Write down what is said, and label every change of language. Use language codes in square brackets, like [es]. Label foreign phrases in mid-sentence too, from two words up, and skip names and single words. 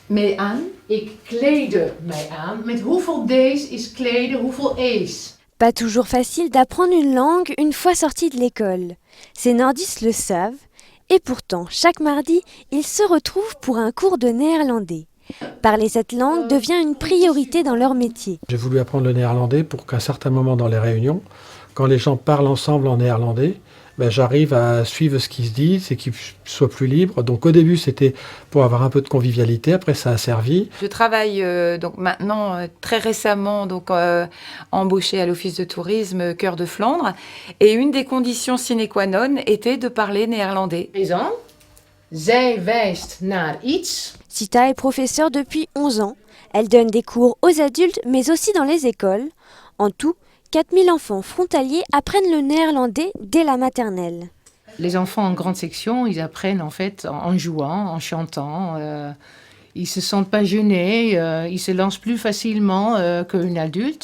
[nl] mee aan. Ik kleedde mij aan. Met hoeveel D's is kleden, hoeveel E's? [fr] Pas toujours facile d'apprendre une langue une fois sorti de l'école. Ces nordistes le savent, et pourtant, chaque mardi, ils se retrouvent pour un cours de néerlandais. Parler cette langue devient une priorité dans leur métier. J'ai voulu apprendre le néerlandais pour qu'à un certain moment dans les réunions, quand les gens parlent ensemble en néerlandais, j'arrive à suivre ce qu'ils se disent et qu'ils soient plus libres. Donc au début, c'était pour avoir un peu de convivialité. Après, ça a servi. Je travaille donc maintenant très récemment embauchée à l'Office de tourisme Cœur de Flandre. Et une des conditions [la] sine qua non [fr] était de parler néerlandais. [nl] Is aan. Zij wijst naar iets. [fr] Sita est professeure depuis 11 ans. Elle donne des cours aux adultes, mais aussi dans les écoles. En tout, 4000 enfants frontaliers apprennent le néerlandais dès la maternelle. Les enfants en grande section, ils apprennent en fait en jouant, en chantant. Ils se sentent pas gênés, ils se lancent plus facilement qu'un adulte.